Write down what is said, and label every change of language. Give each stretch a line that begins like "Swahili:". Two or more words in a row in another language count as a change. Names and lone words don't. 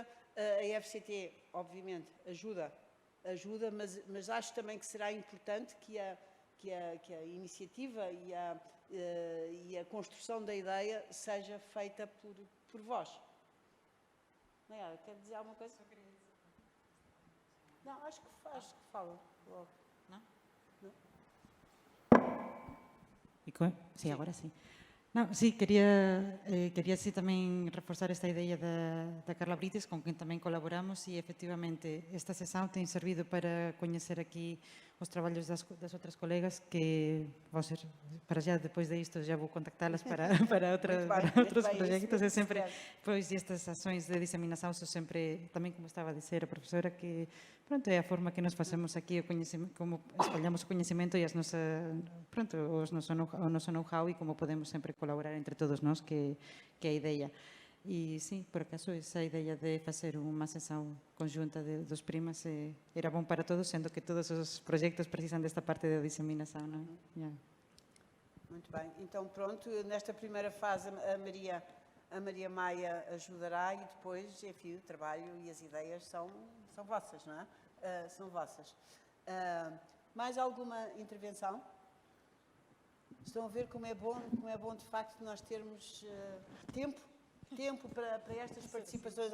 Portuguese: A FCT, obviamente, ajuda, mas acho também que será importante que a iniciativa e a construção da ideia seja feita por vós. Nayara, quer dizer alguma coisa? Não, acho que fala logo. Não? Não?
Galician: Sí, agora sí. Non, sí, quería sí tamén reforzar esta idea da Carla Brites, con quen tamén colaboramos, e efectivamente esta sesión ten servido para coñecer aquí os traballos das outras colegas que vou ser, para xa depois de isto já vou contactalas para outros proxectos, e sempre pois estas ações de diseminación son sempre, tamén como estaba a dizer a profesora, que pronto, é a forma que nos facemos aquí o coñecemento, como espallamos o coñecemento e as nosa, pronto, o noso know-how e como podemos sempre colaborar entre todos nós, que é a ideia. E, sí, por acaso, esa ideia de facer unha sesión conjunta dos primas era bom para todos, sendo que todos os proxectos precisan desta parte de diseminação, non?
English: Yeah.
Portuguese: Muito bem. Então, pronto, nesta primeira fase a Maria Maia ajudará e depois, enfim, o trabalho e as ideias são vossas, não é? São vossas. Mais alguma intervenção? Estão a ver como é bom de facto nós termos tempo para estas participações.